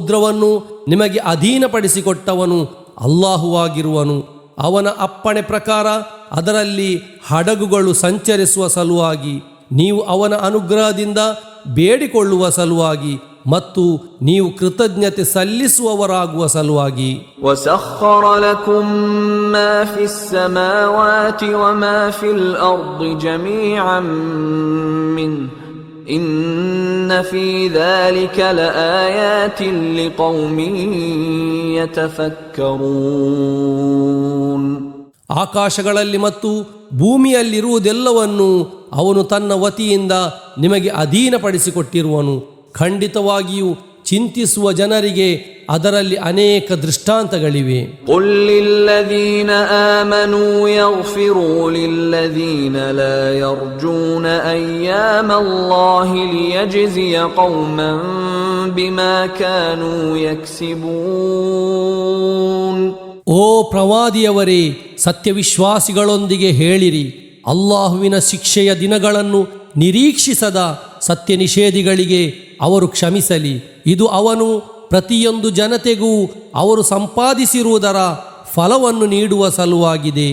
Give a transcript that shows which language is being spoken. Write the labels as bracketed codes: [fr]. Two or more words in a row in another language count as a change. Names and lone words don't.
[kn] ಸಮುದ್ರವನ್ನು ನಿಮಗೆ ಅಧೀನಪಡಿಸಿಕೊಟ್ಟವನು ಅಲ್ಲಾಹುವಾಗಿರುವನು. ಅವನ ಅಪ್ಪಣೆ ಪ್ರಕಾರ ಅದರಲ್ಲಿ ಹಡಗುಗಳು ಸಂಚರಿಸುವ ಸಲುವಾಗಿ, ನೀವು ಅವನ ಅನುಗ್ರಹದಿಂದ ಬೇಡಿಕೊಳ್ಳುವ ಸಲುವಾಗಿ ಮತ್ತು ನೀವು ಕೃತಜ್ಞತೆ ಸಲ್ಲಿಸುವವರಾಗುವ ಸಲುವಾಗಿ. [ar] وَسَخَّرَ لَكُم مَّا فِي السَّمَاوَاتِ وَمَا فِي الْأَرْضِ جَمِيعًا مِّنْهُ إِنَّ فِي ذَلِكَ لَآيَاتٍ لِقَوْمٍ يَتَفَكَّرُونَ. [kn] ಆಕಾಶಗಳಲ್ಲಿ ಮತ್ತು ಭೂಮಿಯಲ್ಲಿರುವುದೆಲ್ಲವನ್ನು ಅವನು ತನ್ನ ವತಿಯಿಂದ ನಿಮಗೆ ಅಧೀನಪಡಿಸಿಕೊಟ್ಟಿರುವನು. ಖಂಡಿತವಾಗಿಯೂ ಚಿಂತಿಸುವ ಜನರಿಗೆ ಅದರಲ್ಲಿ ಅನೇಕ ದೃಷ್ಟಾಂತಗಳಿವೆ. [ar] قُل لِّلَّذِينَ آمَنُوا يَغْفِرُوا لِلَّذِينَ لَا يَرْجُونَ أَيَّامَ اللَّهِ لِيَجْزِيَ قَوْمًا بِمَا كَانُوا يَكْسِبُونَ. [kn] ಓ ಪ್ರವಾದಿಯವರೇ, ಸತ್ಯವಿಶ್ವಾಸಿಗಳೊಂದಿಗೆ ಹೇಳಿರಿ, ಅಲ್ಲಾಹುವಿನ ಶಿಕ್ಷೆಯ ದಿನಗಳನ್ನು ನಿರೀಕ್ಷಿಸದ ಸತ್ಯ ನಿಷೇಧಿಗಳಿಗೆ ಅವರು ಕ್ಷಮಿಸಲಿ. ಇದು ಅವನು ಪ್ರತಿಯೊಂದು ಜನತೆಗೂ ಅವರು ಸಂಪಾದಿಸಿರುವುದರ ಫಲವನ್ನು ನೀಡುವ ಸಲುವಾಗಿದೆ.